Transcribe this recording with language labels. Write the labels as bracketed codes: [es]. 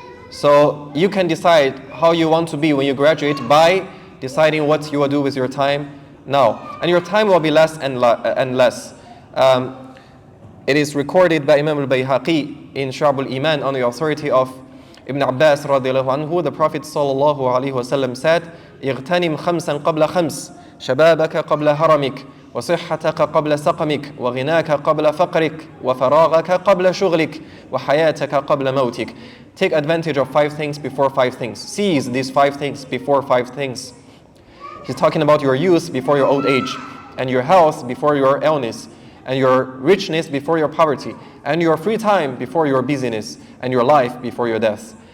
[en] So you can decide how you want to be when you graduate by deciding what you will do with your time now. And your time will be less and less. It is recorded by Imam al-Bayhaqi in Shu'ab al-Iman on the authority of Ibn Abbas radiallahu anhu. The Prophet sallallahu alaihi wasallam said, [ar] اغتنم خمسا قبل خمس شبابك قبل هرمك وصحتك قبل سقمك وغناك قبل فقرك وفراغك قبل شغلك وحياتك قبل موتك. [en] Take advantage of 5 things before 5 things. Seize these 5 things before 5 things. He's talking about your youth before your old age, and your health before your illness, and your richness before your poverty, and your free time before your busyness, and your life before your death.